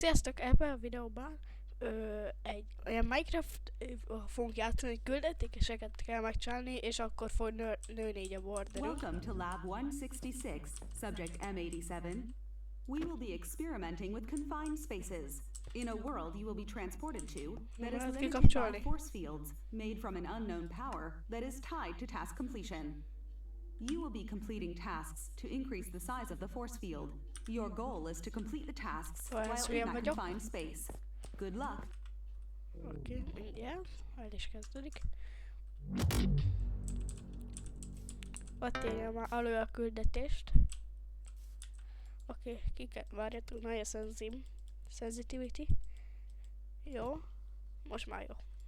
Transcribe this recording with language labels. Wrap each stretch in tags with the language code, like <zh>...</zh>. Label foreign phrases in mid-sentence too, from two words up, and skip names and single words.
<hu>Sziasztok! Ebben a videóban egy olyan Minecraft fogunk játszani, küldetéseket kell megcsinálni, és akkor fog nőni így a borderünk.</hu> <en>Welcome to Lab 166, Subject M87. We will be experimenting with confined spaces. In a world you will be transported to that is limited by force fields made from an unknown power that is tied to task completion. You will be completing tasks to increase the size of the force field. Your goal is to complete the tasks while in that confined space. Good luck!</en> <hu>Oké, mindjárt. El is kezdődik. Ott írja már elő a küldetést. Oké, várjatok, nagy a sensitivity. Jó, most már jó.</hu>